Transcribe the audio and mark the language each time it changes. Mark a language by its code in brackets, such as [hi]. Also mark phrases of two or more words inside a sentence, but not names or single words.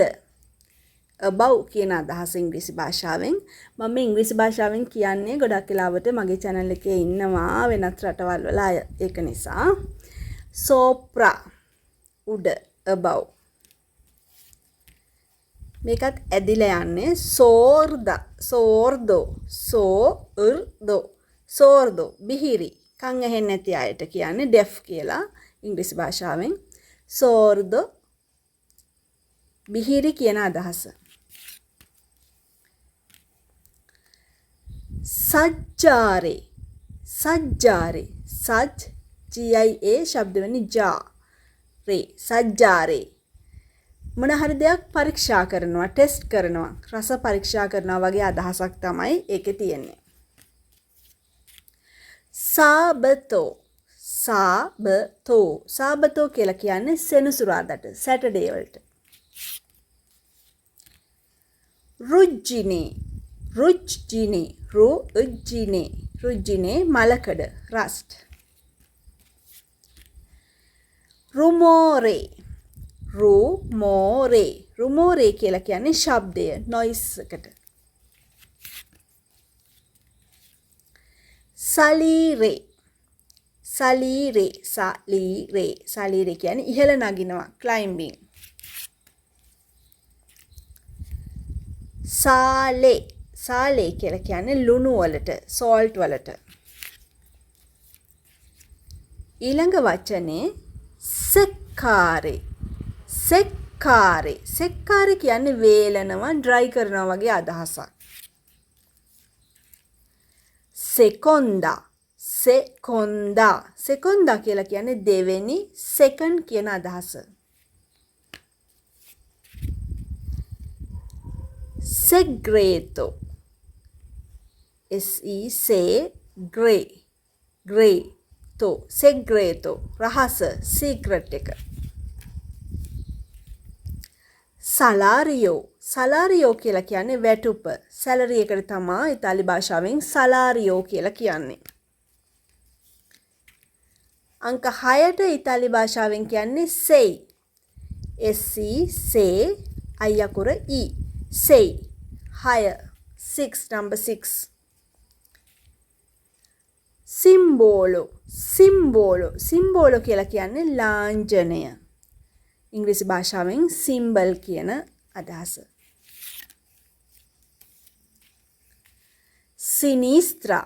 [si] above කියන අදහස ඉංග්‍රීසි භාෂාවෙන්. මම ඉංග්‍රීසි භාෂාවෙන් කියන්නේ ගොඩක් වෙලාවට මගේ channel එකේ ඉන්නවා වෙනත් රටවල් වල අය. ඒක නිසා sopra උඩ above. මේකත් ඇදිලා යන්නේ sorda. [it] sordo. sordo. sordo බිහිරි. [si] කන් ඇහෙන්නේ නැති අයට කියන්නේ deaf කියලා ඉංග්‍රීසි භාෂාවෙන්. sordo බිහිරි කියන අදහස. [it] sajjare. sajjare. saj gia ශබ්ද වෙන්නේ ja re. [si] sajjare මොන හරි දෙයක් පරීක්ෂා කරනවා, ටෙස්ට් කරනවා, රස පරීක්ෂා කරනවා වගේ අදහසක් තමයි ඒකේ තියෙන්නේ. [it] sabato. sabato. [si] sabato කියලා කියන්නේ සෙනසුරාදාට, සැටර්ඩේ වලට. [it] ruggine. ruggine. ruggine. ruggine මලකඩ, rust. rumore. [si] rumore. rumore කියලා කියන්නේ ශබ්දය, noise එකට. [it] salire. salire. salire. [si] salire කියන්නේ ඉහළ නගිනවා, [en] climbing. sale. [si] sale කියලා කියන්නේ ලුණු වලට, salt වලට. ඊළඟ වචනේ seccare. seccare. seccare කියන්නේ වේලනවා, dry කරනවා වගේ අදහසක්. [it] seconda. [si] seconda. seconda කියලා කියන්නේ දෙවෙනි, second කියන අදහස. [it] segreto. se gray. [si] gray to segreto රහස, secret එක. [it] salario. [si] salario කියලා කියන්නේ වැටුප. salary එකට තමයි ඉතාලි භාෂාවෙන් salario කියලා කියන්නේ. අංක 6ට ඉතාලි භාෂාවෙන් කියන්නේ sei. se say අය අකුර e. sei. [en] 6. 6 number 6. සිම්බෝලෝ. [si] සිම්බෝලෝ. සිම්බෝලෝ කියලා කියන්නේ ලාංඡනය. ඉංග්‍රීසි භාෂාවෙන් සිම්බල් කියන අදහස. [it] සිනිස්ත්‍රා.